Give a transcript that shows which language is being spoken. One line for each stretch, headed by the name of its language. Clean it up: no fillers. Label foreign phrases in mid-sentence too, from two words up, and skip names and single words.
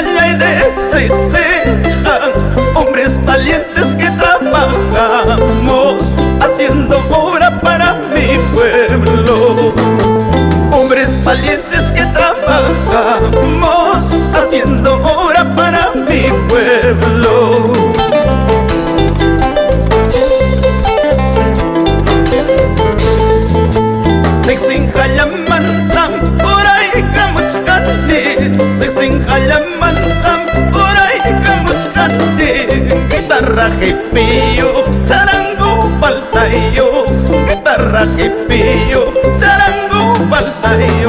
Spanish: y de Ceja, hombres valientes que trabajamos haciendo obra para mi pueblo. Hombres valientes que trabajamos haciendo obra para mi pueblo.
Quechua: Sexin hayamantam oray kamuchkani, sexin hayamantam oray kamuchkani. Guitarra jipillo, charango paltayo, guitarra jipillo, charango paltayo.